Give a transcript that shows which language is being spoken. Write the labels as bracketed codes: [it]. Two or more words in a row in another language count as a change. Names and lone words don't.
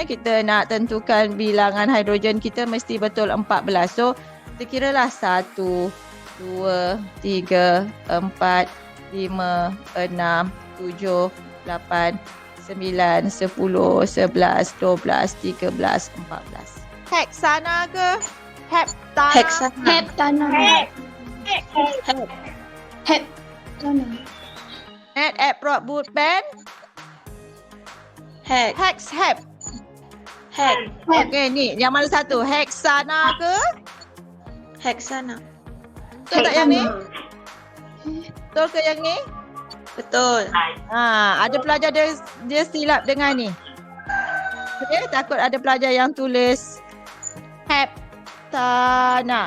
[ms] Kita nak tentukan bilangan hidrogen kita mesti betul 14. So, kita kiralah 1, 2, 3, 4, 5, 6, 7, 8, 9, 10, 11, 12, 13, 14. Heksana ke? Heptana? Heptana. Heptana. MetAppProp bootband? Hex. Okey, ni yang mana satu? Heksana ke? Heksana. Betul tak yang ni? Betul ke yang ni? Betul. Ada pelajar dia silap dengan ni. Okey, takut ada pelajar yang tulis heptana.